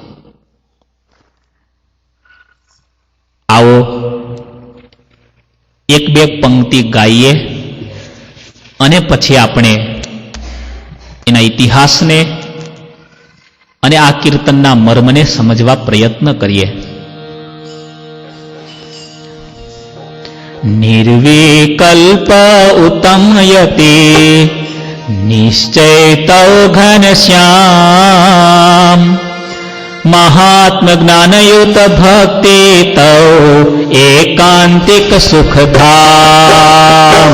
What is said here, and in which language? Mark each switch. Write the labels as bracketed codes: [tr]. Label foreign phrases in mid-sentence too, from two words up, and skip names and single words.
[gu] આઓ એક બે પંક્તિ ગાઈએ અને પછી આપણે એના ઇતિહાસ ને અને આ કીર્તનના મર્મને સમજવા પ્રયત્ન કરિએ। [hi] निर्विकल्प उत्तम यति निश्चय तौ घनश्याम, महात्म ज्ञानयुत भक्ति तौ एकांतिक सुखधाम।